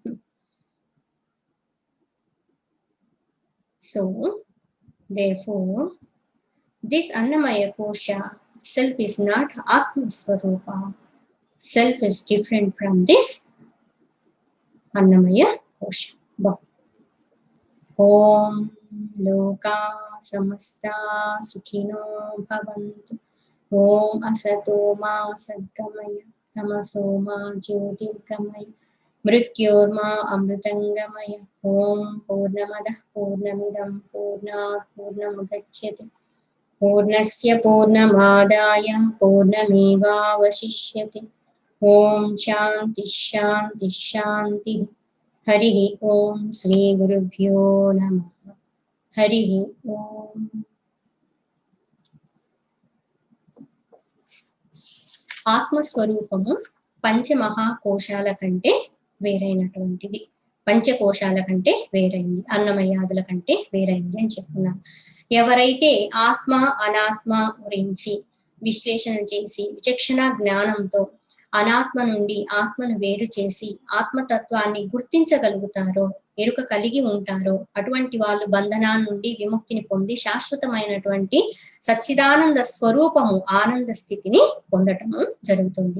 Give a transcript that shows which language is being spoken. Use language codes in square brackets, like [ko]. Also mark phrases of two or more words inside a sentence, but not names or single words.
[en] So therefore this [sa] अन्नमय कोश [en] self is not [sa] आत्म स्वरूप. [en] Self is different from this [sa] अन्नमय कोश. ॐ लोक समस्त सुखिनो भवन्तु. ॐ असतो मा सद्गमय तमसो मा ज्योतिर्गमय मृत्योर्मा अमृतङ्गमय. ॐ पूर्णमदः पूर्णमिदं पूर्णात् पूर्णमुदच्यते पूर्णस्य पूर्णमादाय पूर्णमेवावशिष्यते. ॐ शान्ति शान्ति शान्ति. हरिः ॐ श्री गुरुभ्यो नमः. हरिः ॐ. [te] ఆత్మస్వరూపము పంచమహాకోశాల కంటే వేరైనటువంటిది. పంచకోశాల కంటే వేరైంది, అన్నమయాదుల కంటే వేరైంది అని చెప్తున్నారు. ఎవరైతే ఆత్మ అనాత్మ గురించి విశ్లేషణ చేసి విచక్షణ జ్ఞానంతో అనాత్మ నుండి ఆత్మను వేరు చేసి ఆత్మతత్వాన్ని గుర్తించగలుగుతారో, ఎరుక కలిగి ఉంటారో, అటువంటి వాళ్ళు బంధనాల నుండి విముక్తిని పొంది శాశ్వతమైనటువంటి సచ్చిదానంద స్వరూపము ఆనంద స్థితిని పొందటము జరుగుతుంది.